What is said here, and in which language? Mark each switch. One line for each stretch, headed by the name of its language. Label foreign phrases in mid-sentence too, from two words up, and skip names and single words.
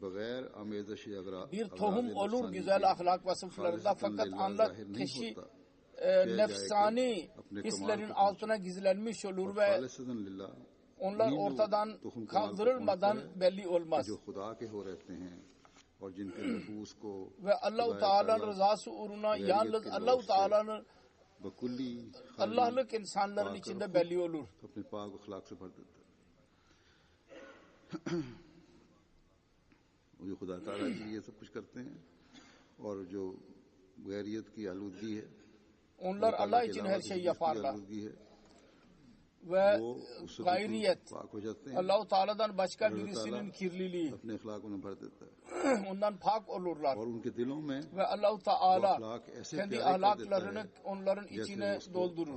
Turkish: Bir tohum olur güzel ahlak vasıflarında fakat anla kişi nefsani hislerin altına gizlenmiş olur ve onlar ortadan kaldırılmadan belli olmaz. Ve Allah-u Teala'nın rızası uğruna yalnız Allah-u Teala'nın Allah'lık insanların içinde belli olur.
Urdu: جو خدا تعالیٰ کے لیے سب کچھ کرتے ہیں اور جو غیریت کی آلودگی ہے
Turkish: onlar Allah için her şeyi yaparlar. Ve gayriyet Allah-u Teala'dan başka birisinin kirliliği ondan pak olurlar. Ve Allah-u Teala kendi ahlaklarını onların içine doldurur.